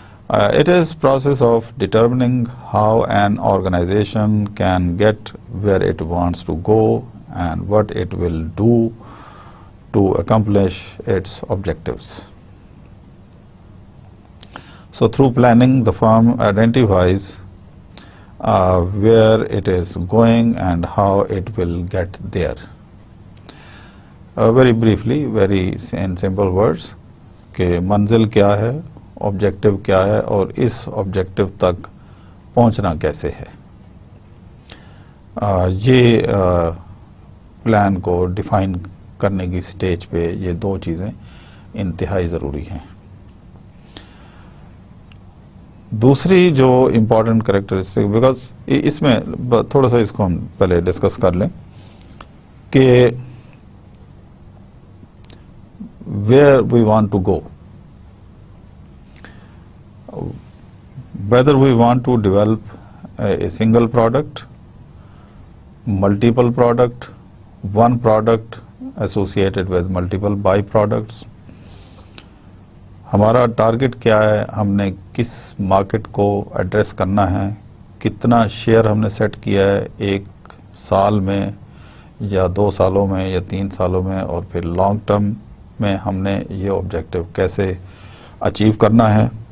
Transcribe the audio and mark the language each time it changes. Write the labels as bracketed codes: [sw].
[en] It is process of determining how an organization can get where it wants to go and what it will do to accomplish its objectives. So through planning, the firm identifies where it is going and how it will get there. Very briefly, very in simple words, [ur] کہ منزل کیا ہے, objective کیا ہے, اور اس objective تک پہنچنا کیسے ہے. یہ پلان کو ڈیفائن کرنے کی سٹیج پہ یہ دو چیزیں انتہائی ضروری ہیں. دوسری جو امپورٹنٹ کریکٹرسٹک, بیکاز اس میں تھوڑا سا اس کو ہم پہلے ڈسکس کر لیں کہ [en] where we want to go, whether we want to develop a single product, multiple product, one product associated with multiple byproducts. [ur] ہمارا ٹارگٹ کیا ہے, ہم نے کس مارکیٹ کو ایڈریس کرنا ہے, کتنا شیئر ہم نے سیٹ کیا ہے ایک سال میں یا 2 سالوں میں یا 3 سالوں میں, اور پھر لانگ ٹرم میں ہم نے یہ آبجیکٹو کیسے اچیو کرنا ہے.